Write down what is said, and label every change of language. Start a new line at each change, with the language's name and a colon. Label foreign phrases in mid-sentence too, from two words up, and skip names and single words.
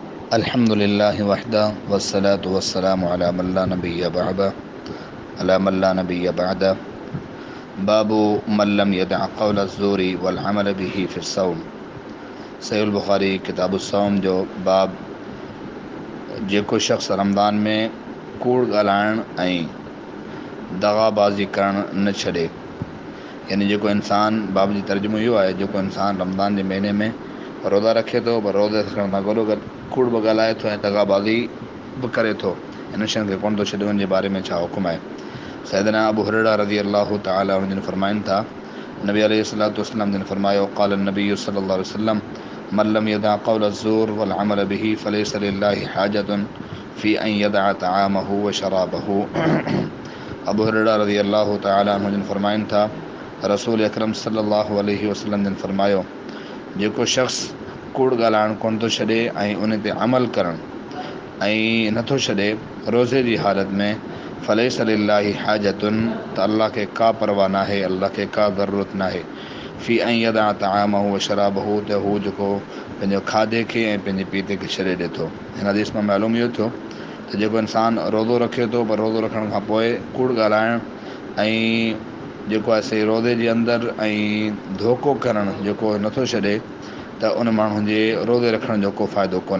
Arabic: الحمد لله وحده والصلاة والسلام على من لا نبي بعده على من لا نبي بعده باب من لم يدع قول الزور والعمل به في الصوم.
Sindhi: सहीह बुखारी किताब सौम जो बाब, जेको शख़्स रमज़ान में कूड़ ॻाल्हाइण ऐं दगाबाज़ी करण न छॾे, यानी जेको इंसान, बाब जी तर्जुमो इहो आहे, जेको इंसान रमज़ान जे महीने में रोज़ा रखे थो, पर रोज़े रखण सां गॾो गॾु कूड़ बि ॻाल्हाए थो ऐं दगाबाज़ी बि करे थो, इन शयुनि खे कोन थो छॾे, उन जे बारे में छा हुकुम आहे। सैयदना अबू हुरैरा रज़ी अल्लाहु तआला अन्हु जिन फरमाइनि था, नबी अलैहिस्सलातु वस्सलाम जिन फरमायो,
Arabic: قال النبي صلى الله عليه وسلم من لم يدع قول الزور والعمل به فليس لله حاجة في أن يدع طعامه وشرابه.
Sindhi: अबू हुरैरा रज़ी अल्लाहु तआला अन्हु जिन फरमाइनि था, रसूल अकरम सल्लल्लाहु अलैहि वसल्लम जिन फरमायो, जेको शख़्स कूड़ ॻाल्हाइण कोन थो छॾे ऐं उन ते अमल करणु ऐं नथो छॾे रोज़े जी हालति में,
Arabic: فليس لله حاجة,
Sindhi: त अल्लाह खे का परवाह नाहे, अल्लाह खे का ज़रूरत नाहे,
Arabic: في أن يدع طعامه وشرابه,
Sindhi: त हू जेको पंहिंजो खाधे खे ऐं पंहिंजे पीते खे छॾे ॾिए थो। हिन हदीस मां मालूम इहो थियो त जेको इंसान रोज़ो रखे थो, पर रोज़ो रखण खां पोइ कूड़ ॻाल्हाइण ऐं जेको आहे से रोज़े जे अंदरि ऐं धोखो करणु जेको नथो छॾे, त उन माण्हू जे रोज़े रखण जो को फ़ाइदो कोन्हे।